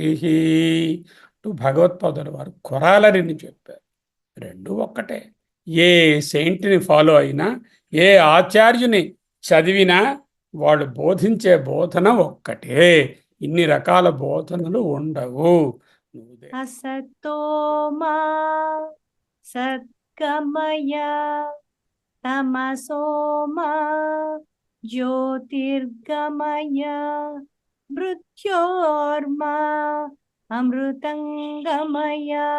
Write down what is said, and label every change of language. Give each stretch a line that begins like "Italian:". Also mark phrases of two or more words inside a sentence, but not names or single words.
Telugu: భగవత్పాదుల వారు కొరాలరిని చెప్పారు. రెండు ఒక్కటే. ఏ
English: saintని follow
Telugu: అయినా, ఏ ఆచార్యుని చదివినా వాళ్ళు బోధించే బోధన ఒక్కటే. ఇన్ని రకాల బోధనలు ఉండవు.
Sanskrit: असतो मा सद्गमय तमसो मा ज्योतिर्गमय मृत्योर्मा अमृतंगमय।